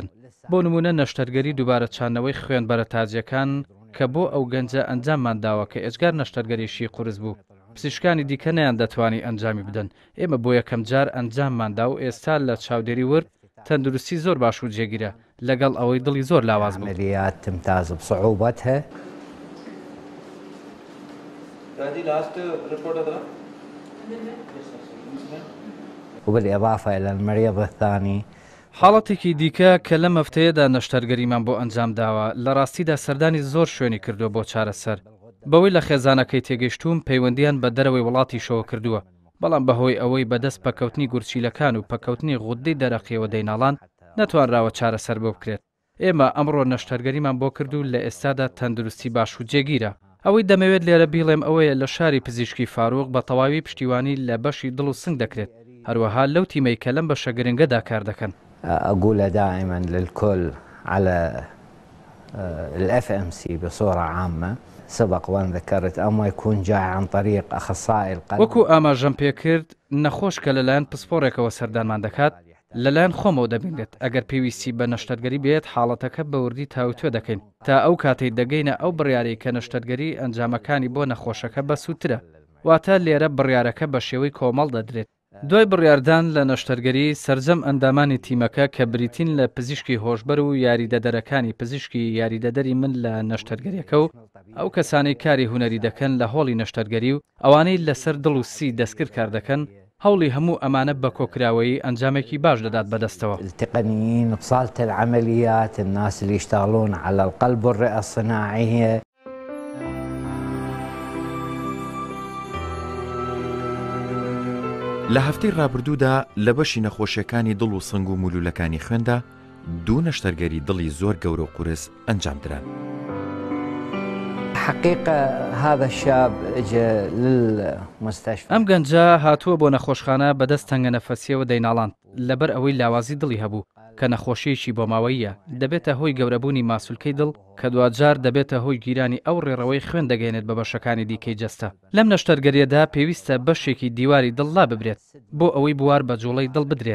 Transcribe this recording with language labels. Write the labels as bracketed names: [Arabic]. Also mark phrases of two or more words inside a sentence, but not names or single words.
[Central Kurdish] بۆ نمونە نەشتەرگەری دووبارە چانەوەی خوێن بەرە تاجەکان کە بۆ ئەو گەنجە ئەنجاممان داوە کە ئێجگار نەشتەرگەریشی قورس بوو. پزیشکانی دیکە نەیان دەتوانی ئەنجامی بدەن. ئێمە بۆ یەکەم جار ئەنجامماندا و ئێستا لە چاودێری ورد تەندروستی زۆر باش و جێگیرە لەگەڵ ئەوەی دڵی زۆر لاواز بوو. [Arabic] عمليات تمتاز بصعوبتها. وبالإضافة إلى المريض الثاني [Central Kurdish] حاڵەتێکی دیکە کە لەم هەفتەیەدا نەشتەرگەریمان بۆ ئەنجام داوە لە ڕاستیدا سەردانی زۆر شوێنی کردووە بۆ چارەسەر. بەوەی لە خێزانەکەی تێگەیشتوم پەیوەندیان بە دەرەوەی وڵاتیشەوە کردووە، بەڵام بەهۆی ئەوەی بەدەست پەکەوتنی گورچیلەکان و پەکەوتنی غودەی دەرەقیەوە دەیناڵان نەتوانراوە چارەسەر بۆ بکرێت. ئێمە ئەمڕۆ نەشتەرگەریمان بۆ کردو لە ئێستادا تەندروستی باش و جێگیرە. ئەوەی دەمەوێت لێرە بیڵێم ئەوەیە لە شاری پزیشکی فاروق بە تەواوی پشتیوانی لە بەشی دڵ و سنگ دەکرێت، هەروەها لەو تیمەی کە لەم بەشە گرنگەدا کار دەکەن. [Arabic] أقول دائما للكل على الFMC بصورة عامة سبق وأن ذكرت أما يكون جاي عن طريق أخصائي القلب. [Central Kurdish] وەکو ئاماژەم پێکرد نەخۆش کە لەلایەن پسپۆڕێکەوە سەردانمان دەکات لەلایەن خۆمەوە دەبینێت ئەگەر پێویستی بە نەشتەرگەری بێت حاڵەتەکە بە وردی تاوتوێ دەکەین تا ئەو کاتەی دەگەینە ئەو بڕیارەی کە نەشتەرگەری ئەنجامەکانی بۆ نەخۆشەکە بە سووترە، واتە لێرە بڕیارەکە بە شێوەی کۆمەڵ دەدرێت. دوای بڕیاردان لە نەشتەرگەری سەرجەم ئەندامانی تیمەکە کە بریتین لە پزیشکی هۆشبەر و یاریدەدەرەکانی پزیشکی یاریدەدەری من لە نەشتەرگەریەکە و ئەو کەسانی کاری هونەری دەکەن لە هۆڵی نەشتەرگەری و ئەوانەی لەسەر دڵ و سی دەستکرد کار دەکەن هەوڵی هەموو ئەمانە بە کۆکراوەی ئەنجامێکی باش دەدات بەدەستەوە. [Arabic] التقنيين بصالة العمليات الناس اللي يشتغلون على القلب والرئة الصناعية. [Central Kurdish] لە هەفتەی ڕابردوودا لە بەشی نەخۆشیەکانی دڵ و سنگ و مولولەکانی خوێندا دوو نەشتەرگەری دڵی زۆر گەورە و قورس ئەنجام دران. [Arabic] حقيقة هذا الشاب اجى للمستشفى. [Central Kurdish] ئەم گەنجە هاتووە بۆ نەخۆشخانە بەدەست تەنگە نەفەسیەوە دەیناڵاند لەبەر ئەوەی لاوازی دڵی هەبوو کە نەخۆشیەکی بۆ ماوەیە دەبێتە هۆی گەورەبوونی ماسوولکەی دڵ کە دوجار دەبێتە هۆی گیرانی ئەو ڕێڕەوەی خوێن دەگەێنێت بە بەشەکانی دیکەی جەستە. لەم نەشتەرگەریەدا پێویستە بەشێکی دیواری دڵ لا ببرێت بۆ ئەوەی بوار بە جوڵەی دڵ بدرێت.